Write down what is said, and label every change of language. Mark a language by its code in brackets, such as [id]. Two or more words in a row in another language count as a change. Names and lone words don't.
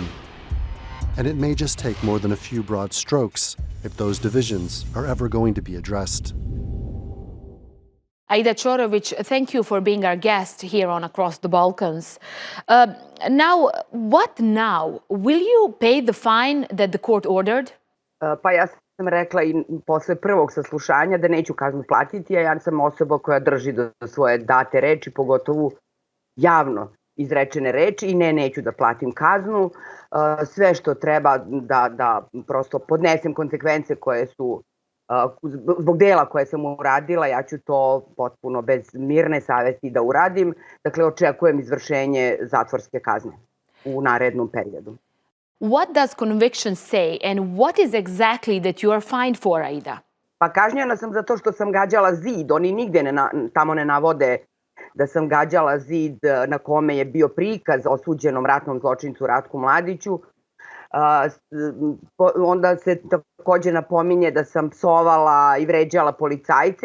[en] And it may just take more than a few broad strokes if those divisions are ever going to be addressed. Aida Corovic, thank you for being our guest here on Across the Balkans. Now, what now? Will you pay the fine that the court ordered? [sr] Pa ja sam rekla i posle prvog saslušanja da neću kaznu platiti, a ja sam osoba koja drži do svoje date reči, pogotovo javno izrečene reči, i neću da platim kaznu. Sve što treba da prosto podnesem konsekvence koje su zbog dela koje sam uradila, ja ću to potpuno bez mirne savesti da uradim. Dakle, očekujem izvršenje zatvorske kazne u narednom periodu. [en] What does conviction say and what is exactly that you are fined for, Aida? [sr] Pa kažnjena sam zato što sam gađala zid. Oni nigde tamo ne navode da sam gađala zid na kome je bio prikaz osuđenom ratnom zločincu Ratku Mladiću. Onda se takođe napominje da sam psovala i vređala policajce.